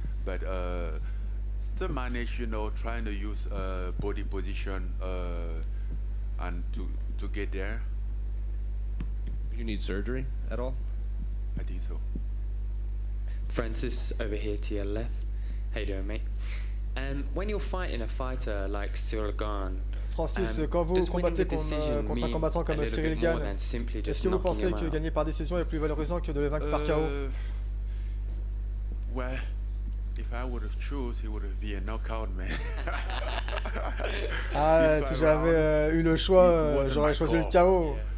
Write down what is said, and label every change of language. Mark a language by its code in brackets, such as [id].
[en] But still managed, trying to use body position and to get there. You need surgery at all? I think so. Francis, over here to your left. How you doing, mate? When you're fighting a fighter like Cyril Gane, [fr] Francis, quand vous combattez contre un combattant comme Cyril Gane, est-ce que vous pensez que gagner par décision est plus valorisant que de le vaincre par KO? [en] Well, if I would have choose, he would have been a knockout, man. [fr] Ah, si j'avais eu le choix, j'aurais choisi le KO.